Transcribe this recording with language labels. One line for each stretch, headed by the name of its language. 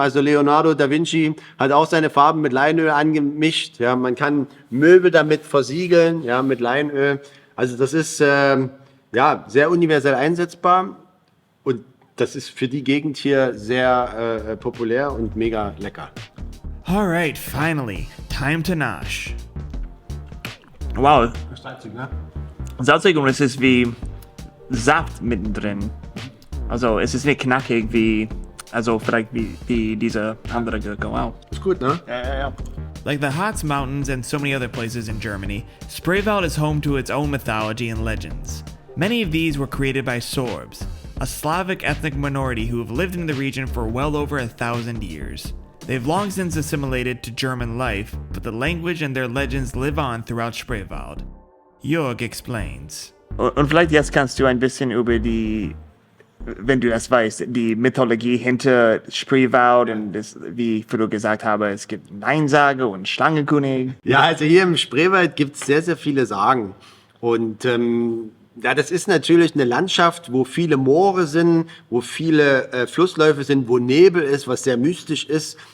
German: Also Leonardo da Vinci hat auch seine Farben mit Leinöl angemischt. Ja, man kann Möbel damit versiegeln, ja, mit Leinöl. Also das ist ja, sehr universell einsetzbar und das ist für die Gegend hier sehr populär und mega lecker.
English: Alright, finally, time to nosh. Wow,
German: Salzig, ne? salzig und es ist wie Saft mittendrin. Also es ist nicht knackig wie, also vielleicht wie diese andere Gurke. Wow. Ist gut, ne? Ja.
English: Like the Harz Mountains and so many other places in Germany, Spreewald is home to its own mythology and legends. Many of these were created by Sorbs, a Slavic ethnic minority who have lived in the region for well over 1,000 years. They've long since assimilated to German life, but the language and their legends live on throughout Spreewald. Jörg explains.
German: Und vielleicht jetzt kannst du ein bisschen über die, wenn du das weißt, die Mythologie hinter Spreewald und das, wie du gesagt habe, es gibt Neinsage und Schlangenkönig. Ja, also hier im Spreewald gibt es sehr, sehr viele Sagen. Und ja, das ist natürlich eine Landschaft, wo viele Moore sind, wo viele Flussläufe sind, wo Nebel ist, was sehr mystisch ist.